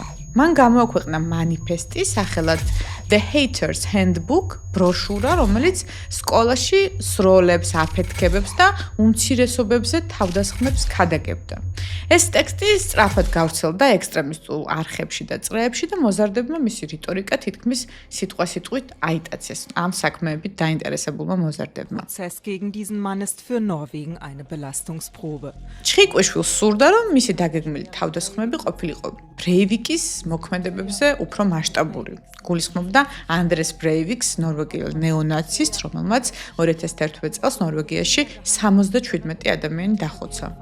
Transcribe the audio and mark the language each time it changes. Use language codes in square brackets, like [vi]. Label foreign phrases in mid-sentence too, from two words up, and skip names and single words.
[ka] მან გამოაქვეყნა მანიფესტი სახელად The Haters Handbook ბროშურა, რომელიც სკოლაში სროლებს, აფეთქებებს და უმცირესობებზე თავდასხმებს ქადაგებდა. ეს ტექსტი სწრაფად გავრცელდა ექსტრემისტულ არხებში და წრეებში და მოზარდებმა მისი რიტორიკა თითქმის სიტყვასიტყვით აიტაცეს ამ საქმეებით დაინტერესებულმა მოზარდებმა. [de] Prozess gegen diesen Mann ist für Norwegen eine Belastungsprobe. [ka] ჩხიკვიშვილს სურდა, რომ მისი დაგეგმილი თავდასხმები ყოფილიყო ბრეივიკის მოქმედებებზე უფრო მასშტაბური. გულისხმობდა ანდრეს ბრეივიკს, ნორვეგიელ ნეონაცისტს, რომელმაც 2011 წელს ნორვეგიაში 77 ადამიანი დახოცა.